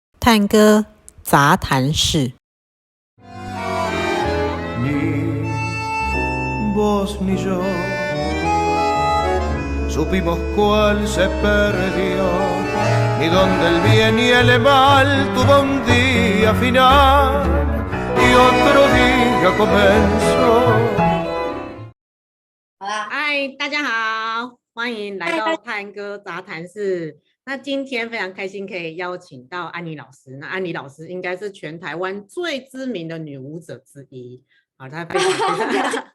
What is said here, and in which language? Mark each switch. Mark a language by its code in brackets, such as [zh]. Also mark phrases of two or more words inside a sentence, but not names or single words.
[zh] 探戈杂谈室。 [es] Ni vos ni yo supimos cuál se perdió, ni dónde el bien y el mal tuvo un día final y otro día comenzó。 [zh] 好啦，嗨，大家好，欢迎来到探戈杂谈室。那今天非常开心可以邀请到安妮老师。那安妮老师应该是全台湾最知名的女舞者之一啊，她非常